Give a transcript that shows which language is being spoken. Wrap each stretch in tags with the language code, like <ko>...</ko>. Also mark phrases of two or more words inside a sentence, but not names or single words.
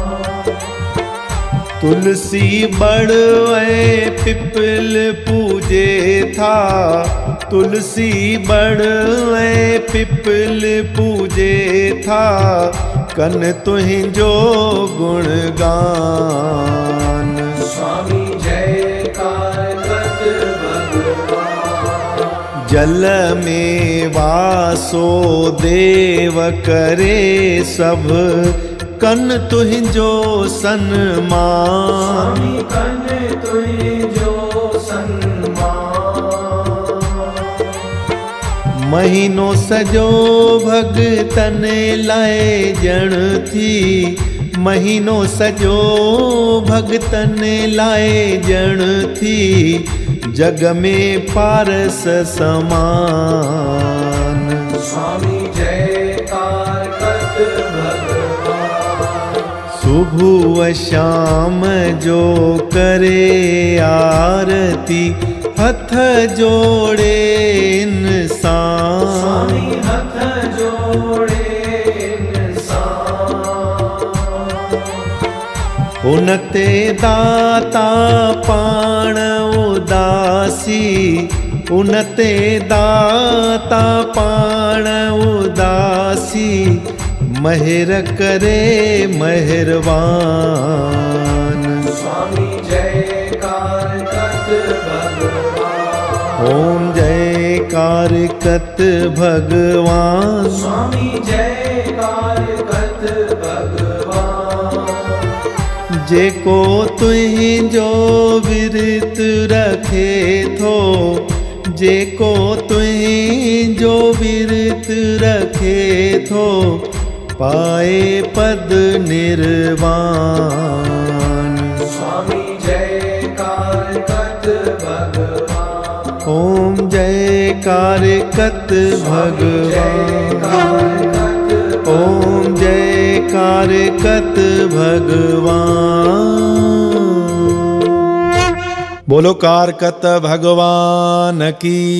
<sd>तुलसी बड़ ऐं पिपल पूजे था, तुलसी बड़ ऐं पिपल पूजे था, कन तुंहिंजो गुणगान। स्वामी जयकार कत भगवान। जल में वासो देव करे सब, कन तुंहिंजो सन्मान। स्वामी कन तुंहिंजो सन्मान। महीनो सजो भगतन लाइ ॼण थी, महीनो सजो भगतन लाइ ॼण थी, जग में पारस समान। स्वामी जयकार कत भगवान। सुबह शाम जो करे आरती, हथ जोड़े इंसान। स्वामी हथ जोड़े इंसान। उनते दाता पाण उदासी, उनते दाता पाण उदासी, महिर करे मेहरबान। स्वामी जयकार कत भगवान। ओम जयकार कत भगवान। स्वामी जयकार कत भगवान। जेको तुंहिंजो विरत रखे थो, जेको तुंहिंजो विरत रखे थो, पाए पद निर्वाण। स्वामी जयकार कत भगवान। ओम जयकार कत भगवान। ओम जयकार कत भगवान।</sd> <hi>बोलो कारकत भगवान की</hi>